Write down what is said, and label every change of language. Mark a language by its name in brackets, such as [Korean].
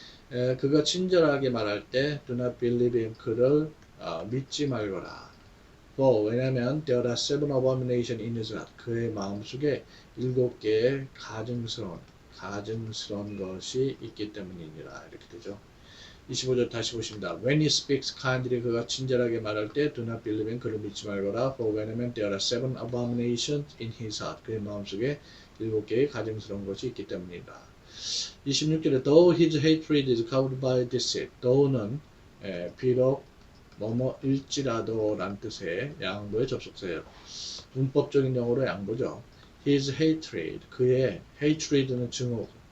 [Korean] 그가 친절하게 말할 때 [English] do not believe him. [Korean] 그를 믿지 말거라. 왜냐하면 [English] there are 7 abominations in his heart. [Korean] 그의 마음속에 7개의 가증스러운 것이 있기 때문이니라. 이렇게 되죠. 25절 다시 보십니다. [English] When he speaks kindly, [Korean] 그가 친절하게 말할 때 [English] do not believe him. [Korean] 그를 믿지 말거라. 왜냐하면 [English] there are 7 abominations in his heart. [Korean] 그의 마음속에 7개의 가증스러운 것이 있기 때문이다. 26절에 [English] though his hatred is covered by deceit. [Korean] though는 비록 뭐뭐일지라도 란 뜻의 양보의 접속사예요. 문법적인 용어로 양보죠. his hatred, 그의 hatred는 증오.